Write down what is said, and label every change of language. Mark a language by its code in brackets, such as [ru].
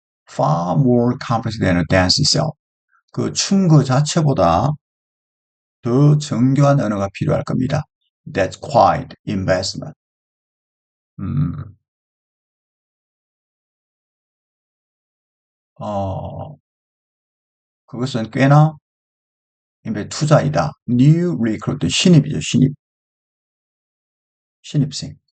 [en] far more complex than a dance itself. [ko] 그 춤 그 자체보다 더 정교한 언어가 필요할 겁니다. [en] That's quite investment. [ko] 음, 어, 그것은 꽤나 투자이다. [en] New recruit, [ko] 신입이죠, 신입생.